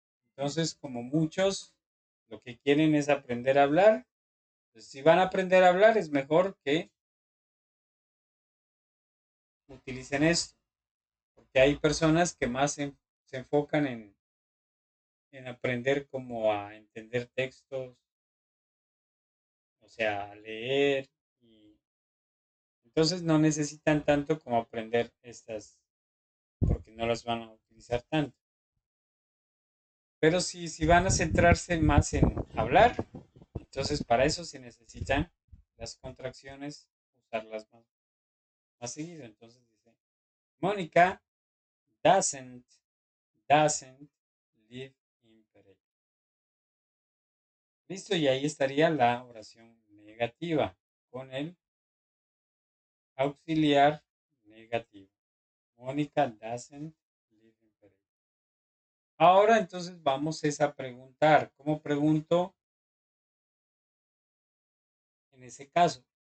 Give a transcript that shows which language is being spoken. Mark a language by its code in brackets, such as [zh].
[es] Entonces, como muchos lo que quieren es aprender a hablar, pues si van a aprender a hablar es mejor que utilicen esto, porque hay personas que más se enfocan en aprender como a entender textos, o sea, a leer, y entonces no necesitan tanto como aprender estas, porque no las van a utilizar tanto. Pero si van a centrarse más en hablar, entonces para eso se necesitan las contracciones, usarlas más seguido. Entonces dice, Mónica [en] doesn't, doesn't live in Pereira. [es] Listo, y ahí estaría la oración negativa con el auxiliar negativo. [en] Mónica doesn't live in Pereira. [es] Ahora entonces vamos a preguntar. ¿Cómo pregunto en ese caso?